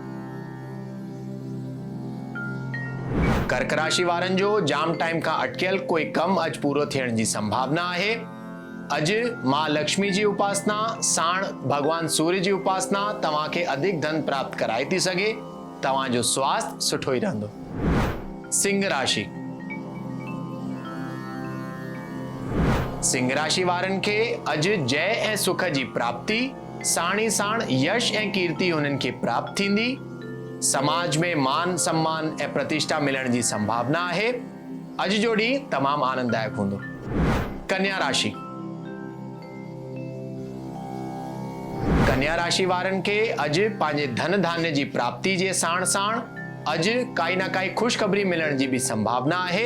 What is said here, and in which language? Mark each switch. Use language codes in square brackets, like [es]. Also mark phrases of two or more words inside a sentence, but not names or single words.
[sd] कर्क राशि वारनि जो जाम टाइम खां अटकियल कोई कम अॼु पूरो थियण जी संभावना आहे। अॼु मां लक्ष्मी जी उपासना साण भगवान सूर्य जी उपासना तव्हांखे अधिक धन प्राप्त कराए थी सघे। तव्हांजो स्वास्थ्य सुठो ई रहंदो। सिंह राशि। सिंह राशि वारनि खे अॼु जय ऐं सुख जी प्राप्ति साण ई साण यश ऐं कीर्ति हुननि खे प्राप्त थींदी। समाज में मान सम्मान ऐं प्रतिष्ठा मिलण जी संभावना आहे। अॼु जो ॾींहुं तमामु आनंददायक हूंदो। कन्या राशि। कन्या राशि वारनि खे अॼु पंहिंजे धन धान्य जी प्राप्ति जे साण साण अॼु काई न काई ख़ुशख़बरी मिलण जी भी संभावना आहे।